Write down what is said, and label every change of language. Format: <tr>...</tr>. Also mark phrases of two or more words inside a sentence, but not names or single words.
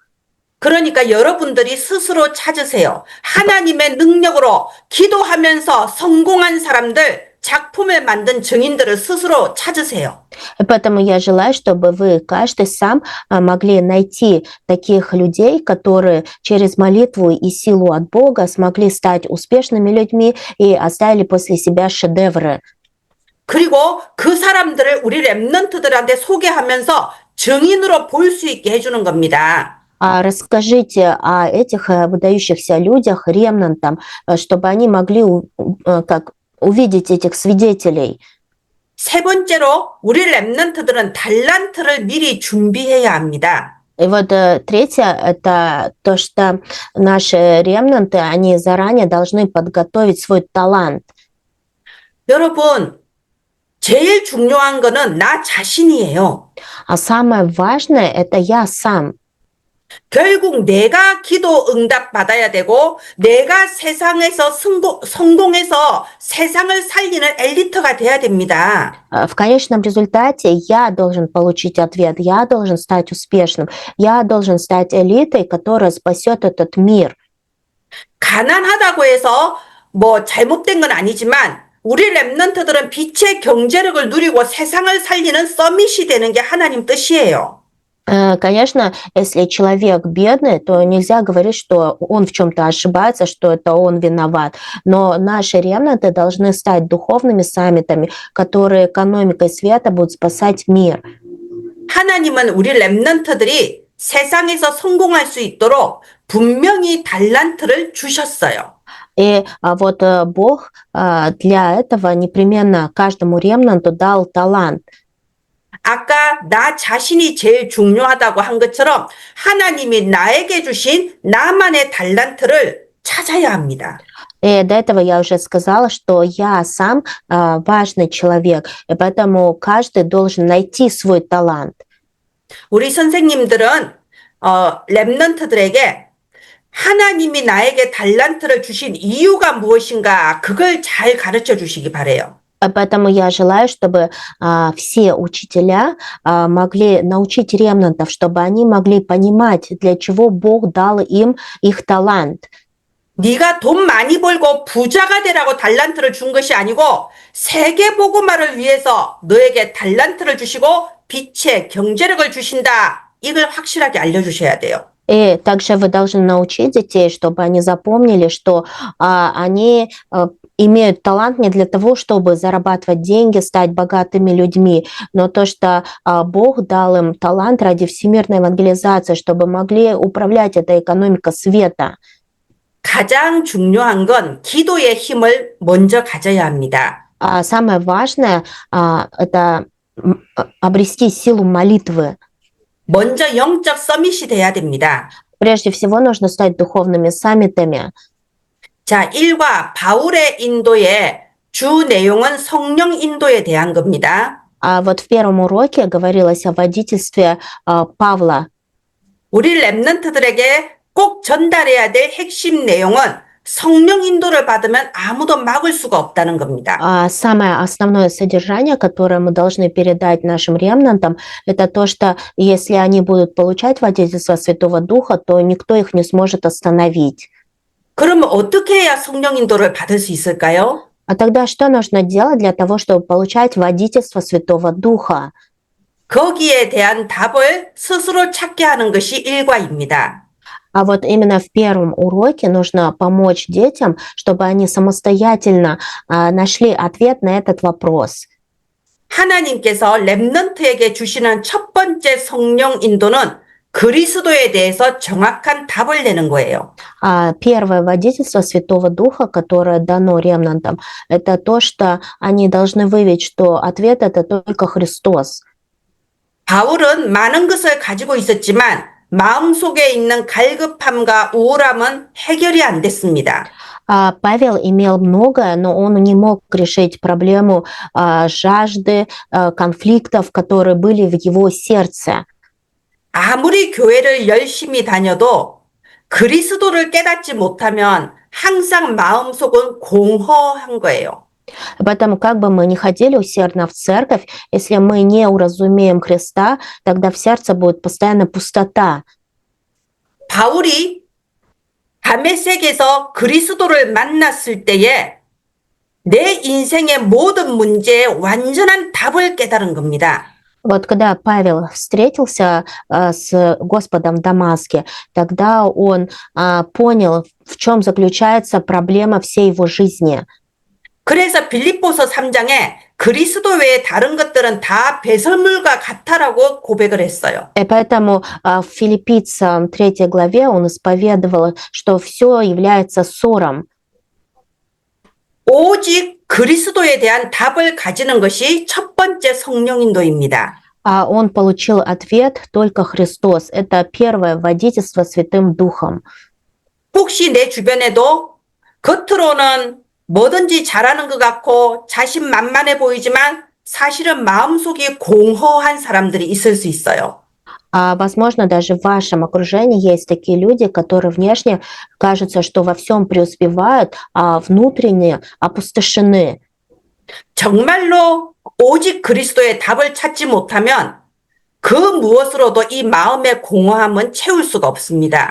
<ko>그러니까 여러분들이 스스로 찾으세요. 하나님의 능력으로 기도하면서 성공한 사람들, 작품을 만든 증인들을 스스로 찾으세요.</ko> <ru>Поэтому я желаю, чтобы вы каждый сам могли найти таких людей, которые через молитву и силу от Бога смогли стать успешными людьми и оставили после себя шедевры.</ru> <ko>그리고 그 사람들을 우리 렘넌트들한테 소개하면서 증인으로 볼 수 있게 해주는 겁니다.</ko> <ru>Расскажите о этих выдающихся людях, ремнантам, чтобы они могли как увидеть этих свидетелей.</ru> <ko>세 번째로 우리 렘넌트들은 달란트를 미리 준비해야 합니다.</ko> <ru>И вот третье, это то, что наши ремнанты, они заранее должны подготовить свой талант.</ru> <ko>여러분, 제일 중요한 거는 나 자신이에요.</ko> <ru>А самое важное, это я сам.</ru> <ko>결국 내가 기도 응답 받아야 되고 내가 세상에서 성공해서 세상을 살리는 엘리트가 돼야 됩니다.</ko> <ru>В конечном результате я должен получить ответ, я должен стать успешным, я должен стать элитой, которая спасет этот мир.</ru> <ko>가난하다고 해서 뭐 잘못된 건 아니지만 우리 렘넌트들은 빛의 경제력을 누리고 세상을 살리는 서밋이 되는 게 하나님 뜻이에요.</ko> <ru>Конечно, если человек бедный, то нельзя говорить, что он в чем-то ошибается, что это он виноват. Но наши ремнанты должны стать духовными саммитами, которые экономикой света будут спасать мир.</ru> <ko>하나님은 우리 렘넌트들이 세상에서 성공할 수 있도록 분명히 달란트를 주셨어요.</ko> <ru>И вот Бог для этого непременно каждому ремнанту дал талант.</ru> <ko>아까 나 자신이 제일 중요하다고 한 것처럼 하나님이 나에게 주신 나만의 달란트를 찾아야 합니다.</ko> <ru>И до этого я уже сказала, что я сам важный человек, и поэтому каждый должен найти свой талант.</ru> <ko>우리 선생님들은 렘넌트들에게 하나님이 나에게 달란트를 주신 이유가 무엇인가 그걸 잘 가르쳐 주시기 바래요.</ko> <ru>Поэтому я желаю, чтобы все учителя могли научить ремнантов, чтобы они могли понимать, для чего Бог дал им их талант.</ru> <ko>네가 돈 많이 벌고 부자가 되라고 달란트를 준 것이 아니고 세계 복음화를 위해서 너에게 달란트를 주시고 빛의 경제력을 주신다. 이걸 확실하게 알려주셔야 돼요.</ko> <ru>И также вы должны научить детей, чтобы они запомнили, что они имеют талант не для того, чтобы зарабатывать деньги, стать богатыми людьми, но то, что Бог дал им талант ради всемирной евангелизации, чтобы могли управлять этой экономикой света.</ru> <ko>가장 중요한 건 기도의 힘을 먼저 가져야 합니다.</ko> <ru>Самое важное это обрести силу молитвы.</ru> <ko>먼저 영적 서밋이 돼야 됩니다.</ko> <ru>Прежде всего нужно стать духовными саммитами.</ru> <ko>자, 1과 바울의 인도의 주 내용은 성령 인도에 대한 겁니다.</ko> <ru>А вот в первом уроке говорилось о водительстве Павла.</ru> <ko>우리 렘넌트들에게 꼭 전달해야 될 핵심 내용은 성령 인도를 받으면 아무도 막을 수가 없다는 겁니다.</ko> <ru>Самое основное содержание, которое мы должны передать нашим ремнантам, это то, что если они будут получать водительство Святого Духа, то никто их не сможет остановить.</ru> <ko>그러면 어떻게 해야 성령 인도를 받을 수 있을까요?</ko> <ru>А тогда что нужно делать для того, чтобы получать водительство Святого Духа?</ru> <ko>거기에 대한 답을 스스로 찾게 하는 것이 일과입니다.</ko> <ru>А вот именно в первом уроке нужно помочь детям, чтобы они самостоятельно нашли ответ на этот вопрос.</ru> <ko>하나님께서 렘넌트에게 주시는 첫 번째 성령 인도는 그리스도에 대해서 정확한 답을 내는 거예요.</ko> <ru>Первое водительство Святого Духа, которое дано ремнантам, это то, что они должны выявить, что ответ это только Христос.</ru> <ko>바울은 많은 것을 가지고 있었지만 마음속에 있는 갈급함과 우울함은 해결이 안 됐습니다.</ko> <ru>Павел имел многое, но он не мог решить проблему жажды, конфликтов, которые были в его сердце.</ru> <ko>아무리 교회를 열심히 다녀도 그리스도를 깨닫지 못하면 항상 마음속은 공허한 거예요.</ko> <ru>Поэтому, как бы мы ни ходили усердно в церковь, если мы не уразумеем Христа, тогда в сердце будет постоянно пустота.</ru> <ko>바울이 다메섹에서 그리스도를 만났을 때에 내 인생의 모든 문제에 완전한 답을 깨달은 겁니다.</ko> <ru>Вот когда Павел встретился с Господом в Дамаске, тогда он понял, в чем заключается проблема всей его жизни.</ru> <ko>그래서 빌립보서 3장에 그리스도 외에 다른 것들은 다 배설물과 같아라고 고백을 했어요.</ko> <ru>И поэтому в Филиппийцам 3 главе он исповедовал, что все является ссором.</ru> <ko>오직 кристо에 대한 답을 가지는 것이 첫 번째 성령인도입니다.</ko> <ru>А он получил ответ только Христос. Это первое водительство Святым Духом.</ru> <ko>혹시 내 주변에도 겉으로는 뭐든지 잘하는 것 같고 자신만만해 보이지만 사실은 마음속이 공허한 사람들이 있을 수 있어요.</ko> <ru>Возможно, даже в вашем окружении есть такие люди, которые внешне кажется, что во всем преуспевают, а внутренне опустошены.</ru> <ko>정말로 오직 그리스도의 답을 찾지 못하면 그 무엇으로도 이 마음의 공허함은 채울 수가 없습니다.</ko>